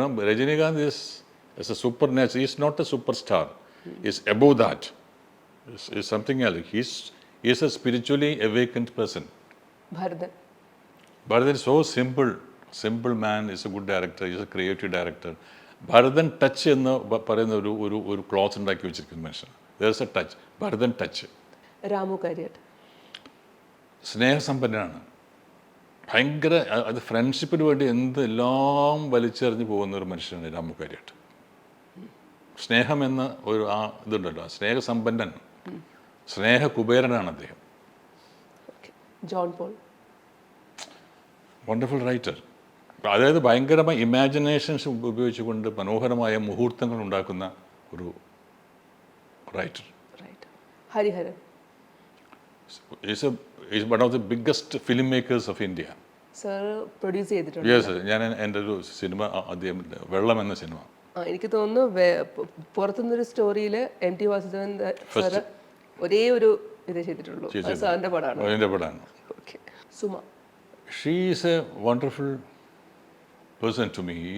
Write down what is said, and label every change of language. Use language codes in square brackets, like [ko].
[en] No? Rajinikanth is a supernatural. He's not a superstar. He's above that. He's something else. He's a spiritually awakened person. [ml] Bharathan. [en] Bharathan is so simple man. Is a good director. He's a creative director. [ml] Bharathan touch എന്ന് പറയുന്ന ഒരു cloth ഉണ്ടാക്കി വെച്ചിരിക്കുന്ന മനുഷ്യൻ. [en] There's a touch. Bharathan touch. [ml] Ramu Kariat. സ്നേഹസമ്പന്നനാണ്. ഭയങ്കര അത് ഫ്രണ്ട്ഷിപ്പിന് വേണ്ടി എന്തെല്ലാം വലിച്ചെറിഞ്ഞ് പോകുന്ന ഒരു മനുഷ്യനാണ് രാമു കാര്യാട്ട്. സ്നേഹം എന്ന ഒരു ആ ഇതുണ്ടല്ലോ, സ്നേഹസമ്പന്നൻ, സ്നേഹകുബേരനാണ് അദ്ദേഹം. John Paul. [en] Wonderful writer. [ml] അതായത് ഭയങ്കരമായ ഇമാജിനേഷൻസ് ഉപയോഗിച്ചുകൊണ്ട് മനോഹരമായ മുഹൂർത്തങ്ങൾ ഉണ്ടാക്കുന്ന ഒരു writer. Hariharan. [en] Is one of the biggest film makers of India. [ml] Sir produce ചെയ്തിട്ടുണ്ട്. യെസ്, ഞാൻ എൻ്റെ ഒരു സിനിമ അദ്ദേഹം വെള്ളം എന്ന സിനിമ, എനിക്ക് തോന്നുന്നു പുറത്തുനിന്നൊരു സ്റ്റോറിയിൽ MT വാസുദേവൻ സാറ് ഒരേ ഒരു ഇത് ചെയ്തിട്ടുള്ളൂ. സാറിൻ്റെ പടമാണ്. അതിൻ്റെ പടമാണ്. Okay. Suma. [en] She is a wonderful person to me.